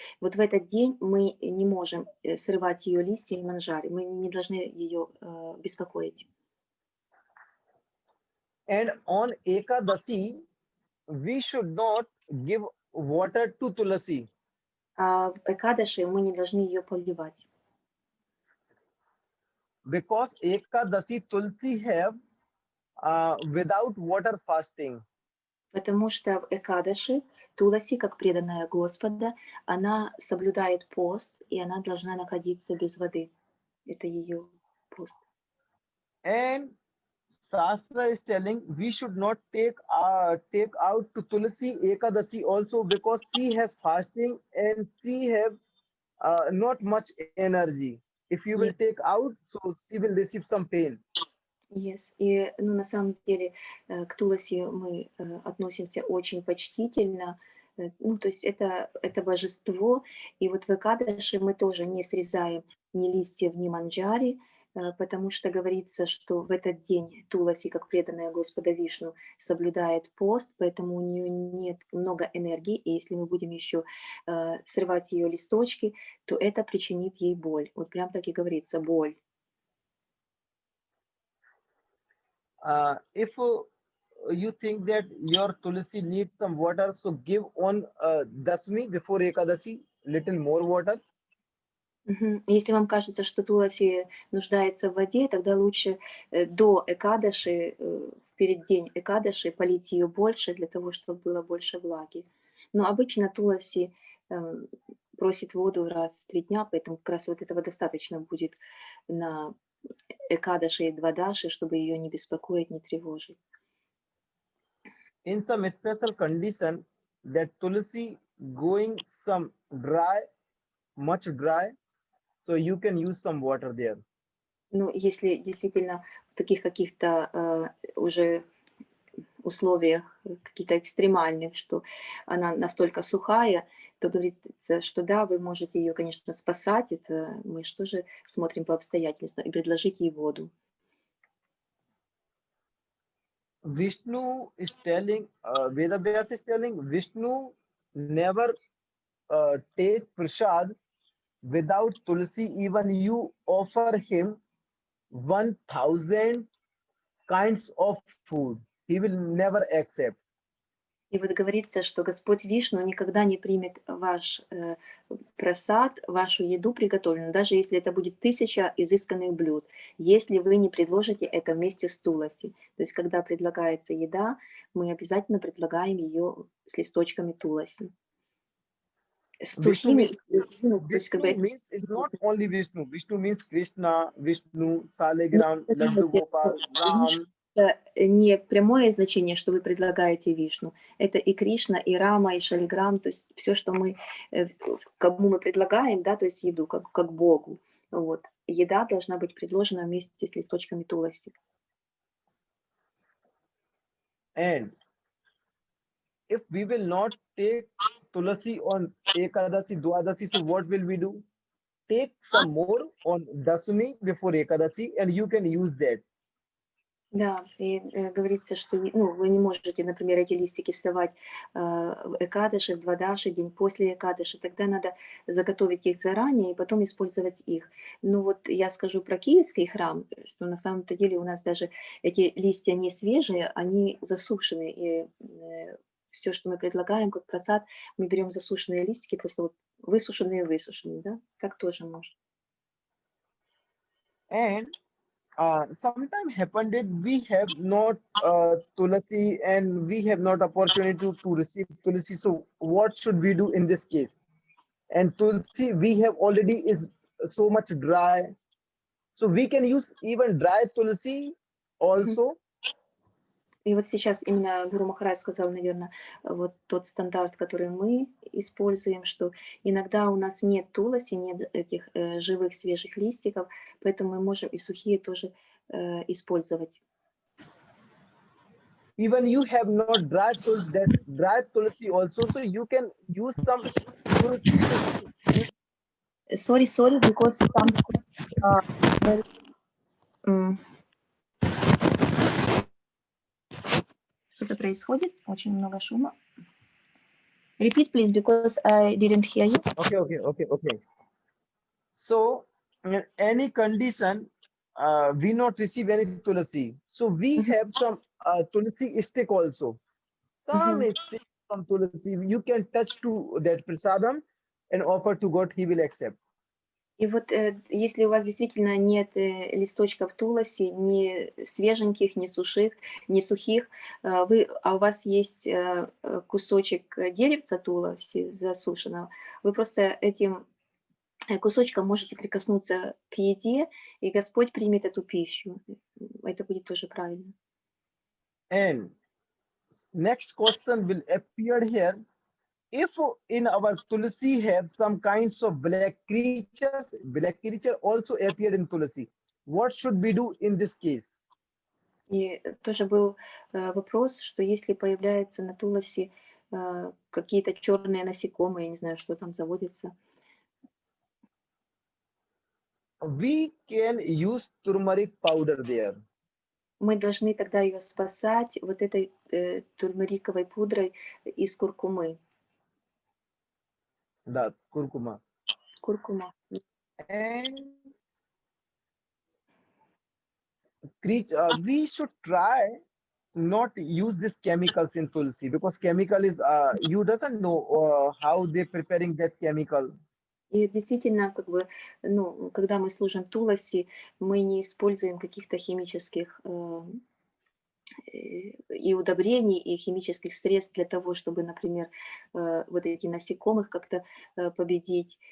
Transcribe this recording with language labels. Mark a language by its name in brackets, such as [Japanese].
[Russian] Вот в этот день мы не можем срывать ее листья и манжари, мы не должны ее беспокоить. [English] And on Ekadasi, we should not give water to Tulasi. [Russian] А в Экадаши мы не должны ее поливать. [English] Because Ekadasi Tulsi have without water fasting. [Russian] Потому что в Экадаши Туласи, как преданная Господа, она соблюдает пост, и она должна находиться без воды. Это ее пост. [English] And Shastra is telling we should not take out to Tulasi Ekadasi also because she has fasting and she have not much energy. If you will take out, so she will receive some pain. Yes. [Russian] И на самом деле к Туласи мы относимся очень почтительно. То есть это божество. И вот в Экадаши мы тоже не срезаем ни листьев, ни манджари, потому что говорится, что в этот день Туласи, как преданная Господа Вишну, соблюдает пост, поэтому у нее нет много энергии, и если мы будем еще срывать ее листочки, то это причинит ей боль. Вот прям так и говорится, боль. [English] If you think that your Tulasi needs some water, so give on Dasmi before Ekadasi little more water. [Russian] Если вам кажется, что Туласи нуждается в воде, тогда лучше до Экадаши, перед день Экадаши, полить ее больше, для того, чтобы было больше влаги. Но обычно Туласи просит воду раз в 3 дня, поэтому как раз вот этого достаточно будет на Экадаши и Двадаши, чтобы ее не беспокоить, не тревожить. [English] In some special condition, that Tulasi going some dry, much dry, so you can use some water there. [Russian] Ну, если действительно в таких каких-то уже условиях каких-то экстремальных, что она настолько сухая, то говорится, что да, вы можете ее, конечно, спасать, это мы же тоже смотрим по обстоятельствам, и предложить ей воду. [English] Vishnu is telling, Vedavyas is telling, Vishnu never take prasad without Tulsi. Even you offer him 1,000 kinds of food, he will never accept. [Russian] И вот говорится, что Господь Вишну никогда не примет ваш прасад, вашу еду приготовленную, даже если это будет 1000 изысканных блюд, если вы не предложите это вместе с Туласи. То есть, когда предлагается еда, мы обязательно предлагаем ее с листочками Туласи. С [English] Vishnu [Russian] сухими, [English] means, Vishnu means is not only Vishnu. Vishnu means Krishna, Vishnu, Saligram, Laddu Gopal, Ram. [Russian] Это не прямое значение, что вы предлагаете Вишну. Это и Кришна, и Рама, и Шалиграм, то есть все, что мы, кому мы предлагаем, да, то есть еду, как Богу. Вот. Еда должна быть предложена вместе с листочками Туласи. [English] And if we will not take Tulasi on Ekadasi, Dwadasi, so what will we do? Take some more on Dasami before Ekadasi and you can use that. [Russian] Да, и говорится, что вы не можете, например, эти листики срывать в Экадаши, в Двадаши, день после Экадаши. Тогда надо заготовить их заранее и потом использовать их. Ну вот я скажу про киевский храм, что на самом-то деле у нас даже эти листья не свежие, они засушены. И все, что мы предлагаем, как просад, мы берем засушенные листики, просто вот высушенные, да, так тоже можно. [English] And sometimes happened that we have not tulasi and we have not opportunity to receive tulasi. So what should we do in this case? And tulsi we have already is so much dry, so we can use even dry tulsi also. [Russian] И вот сейчас именно Гуру Махарадж сказал, наверное, вот тот стандарт, который мы используем, что иногда у нас нет туласи, нет этих живых свежих листиков, поэтому мы можем и сухие тоже использовать. [English] Even you have not dry tulsi also, so you can use some tulsi. Sorry, because some [Russian] что-то происходит, очень много шума. [English] Repeat, please, because I didn't hear you. Okay. So in any condition, we not receive any tulasi. So we have some tulasi stick also. Some stick from tulasi. You can touch to that prasadam and offer to God. He will accept. [Russian] И вот если у вас действительно нет листочков туласи, ни свеженьких, ни сухих, а у вас есть кусочек деревца туласи засушенного, вы просто этим кусочком можете прикоснуться к еде, и Господь примет эту пищу. Это будет тоже правильно. [English] And next question will appear here. If in our tulasi have some kinds of black creature also appeared in tulasi, what should we do in this case? [Russian] И тоже был вопрос, что если появляются на туласи какие-то черные насекомые, я не знаю, что там заводится. [English] We can use turmeric powder there. [Russian] Мы должны тогда ее спасать вот этой турмериковой пудрой из куркумы. Да, куркума. Куркума. [English] And we should try not use these chemicals in tulsi, because chemical is you doesn't know how they preparing that chemical. [Russian] И действительно, как бы, ну, когда мы служим туласи, мы не используем каких-то химических и удобрений, и химических средств для того, чтобы, например, вот эти насекомых как-то победить.